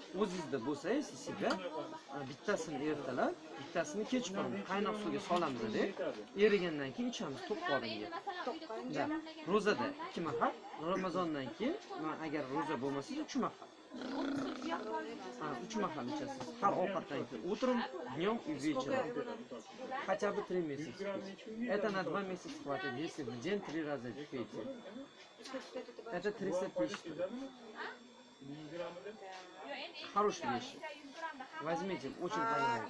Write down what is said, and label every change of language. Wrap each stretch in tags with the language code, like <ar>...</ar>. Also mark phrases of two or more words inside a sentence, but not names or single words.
<uz>O'zingizda bo'lsa, sizga bittasini ertalab, bittasini kechqurun qaynoq suvga solamiz-da, erigandan keyin ichamiz to'qqoringa. Da. Ro'zada 2 mahal, Ramazondan keyin agar ro'za bo'lmasa 3 mahal. 3 mahal ichasiz. Har ovqatdan keyin</uz> <ru>утром, днем и вечером. Хотя бы 3 месяца. Это на 2 месяца хватит, если в день 3 раза пейте. Это 300 тысяч. Хорошие вещи. Возьмите, очень понравится.</ru>